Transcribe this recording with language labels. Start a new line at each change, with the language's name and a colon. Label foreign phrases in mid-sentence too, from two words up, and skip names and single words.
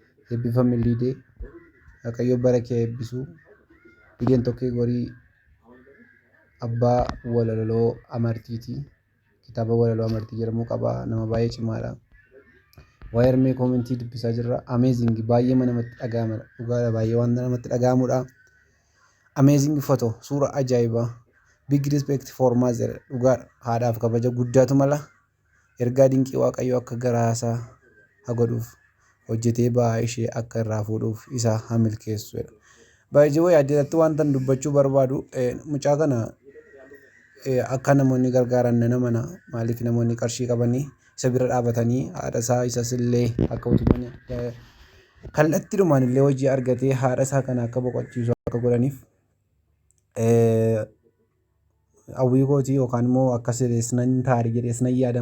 Oromo: Eebbifame Liidee, Waaqayyo bara kee eebbisu. Liideen Tokkee Gorii abbaa walaloo amartiiti. Kitaaba walaloo amartii jedhamu qaba. Nama baay'ee cimaadha. Waa'ee harmee koomentii dubbisaa jirra. Amazing, baay'ee namatti dhaga'ama. Dhugaadha, baay'ee waan namatti dhaga'amudha.
English: Amazing photo,
Oromo: suura ajaa'ibaa.
English: Big respect for mother.
Oromo: Dhugaadha, haadhaaf kabaja guddaatu mala. Ergaa dinqii Waaqayyo akka garaasaa haa godhuuf, hojjetee ba'aa ishee akka irraa fuudhuuf isa haa milkeessu jedha.
English: By the way,
Oromo: addeessatti waan tan dubbachuu barbaadu, eh, mucaa kana, eh, akka namoonni gargaaran nana mana. Maaliif namoonni qarshii qabanii isa bira dhaabatanii haadha isaa isas illee akka utubanii, eh, kallattiidhumaan illee hojii argatee haadha isaa kana akka boqochiisu akka godhaniif, eh, hawwii kootii yookaan immoo akka sirees nan taari jedhees nan yaada.